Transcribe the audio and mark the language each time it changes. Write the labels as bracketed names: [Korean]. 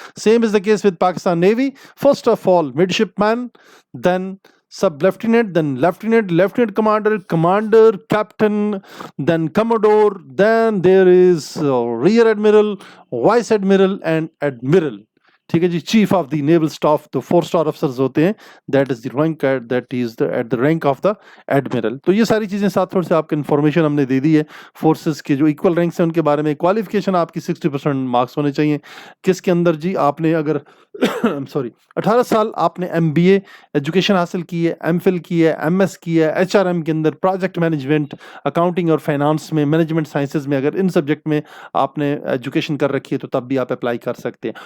[English] Same is the case with Pakistan Navy. First of all, midshipman, then sub-lieutenant, then lieutenant, lieutenant commander, commander, captain, then commodore, then there is rear admiral, vice admiral and admiral. [Urdu] ٹھیک ہے جی, chief of the naval staff, تو 4 star افسرز ہوتے ہیں, [English] That is the rank, that is at the rank of the admiral. [Urdu] تو یہ ساری چیزیں ساتھ تھوڑی سے آپ کو انفارمیشن ہم نے دے دی ہے. فورسز کے جو ایکول رینکس ہیں ان کے بارے میں. کوالیفیکیشن آپ کی 60% مارکس ہونے چاہیے. کس کے اندر جی, آپ نے اگر 18 سال آپ نے ایم بی اے ایجوکیشن حاصل کی ہے, ایم فل کی ہے, ایم ایس کی ہے, ایچ آر ایم کے اندر, پروجیکٹ مینجمنٹ, اکاؤنٹنگ اور فائنانس میں, مینجمنٹ سائنسز میں, اگر ان سبجیکٹ میں آپ نے ایجوکیشن کر رکھی ہے تو تب بھی آپ اپلائی کر سکتے ہیں.